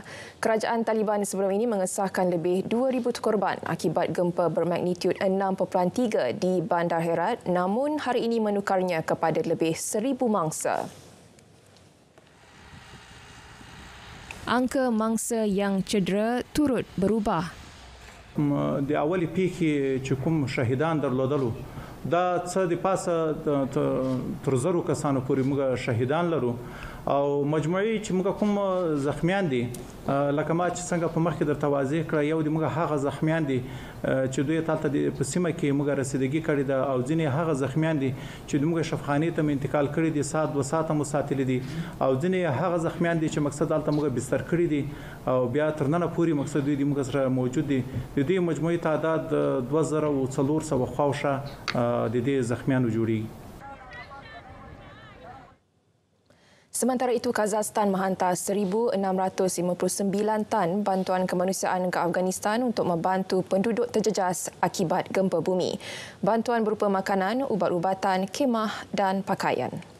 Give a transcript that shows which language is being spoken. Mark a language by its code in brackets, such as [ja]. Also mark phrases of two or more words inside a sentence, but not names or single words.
[ms] Kerajaan Taliban sebelum ini mengesahkan lebih 2,000 korban akibat gempa bermagnitud 6.3 di Bandar Herat, namun hari ini menukarnya kepada lebih 1,000 mangsa. Angka mangsa yang cedera turut berubah. [ps] د اولی پیښې چې کوم شهیدان درلودلو دا څه د پاسه تر زرو کسانو پورې موږ شهیدان لرو او مجموعي چې موږ کوم زخمیان دي لکه ما چې څنګه په مخ کې درته واضح کړ یو د موږ هغه زخمیان دي چې دوی تالته په سیمه کې موږ رسیدګي کړې ده او ځینې هغه زخمیان دي چې موږ شفاخانې ته انتقال کړی دي سات 2 ساعته مو ساتلې دي او ځینې هغه زخمیان دي چې مقصد تالته موږ بستر کړی دي او بیا تر نن پورې مقصد دوی موږ سره موجود دي د دې مجموعي تعداد 2400 خواوشه د دې زخمیانو جوړي. [ms] Sementara itu, Kazakhstan menghantar 1,659 tan bantuan kemanusiaan ke Afghanistan untuk membantu penduduk terjejas akibat gempa bumi. Bantuan berupa makanan, ubat-ubatan, kemah dan pakaian.